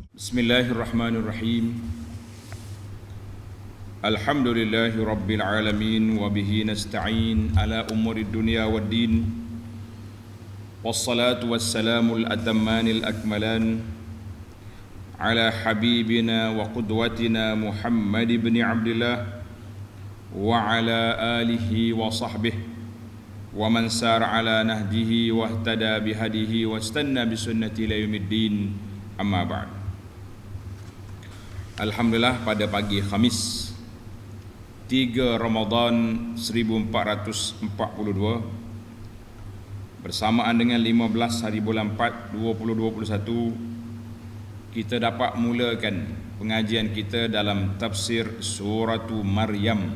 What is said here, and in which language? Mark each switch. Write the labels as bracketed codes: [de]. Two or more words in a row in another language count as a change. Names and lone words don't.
[ar] بسم الله الرحمن الرحيم. الحمد لله رب العالمين و به نستعين على أمور الدنيا والدين. والصلاة والسلام الأتمان الأكملان على حبيبنا و قدوتنا محمد بن عبد الله و على آله و صحبه و من سار على نهجه و اهتدى بهديه و استن بسنته إلى يوم الدين. أما بعد. [ms] Alhamdulillah, pada pagi Khamis 3 Ramadan 1442 bersamaan dengan 15 hari bulan 4 2021, kita dapat mulakan pengajian kita dalam tafsir surah Maryam.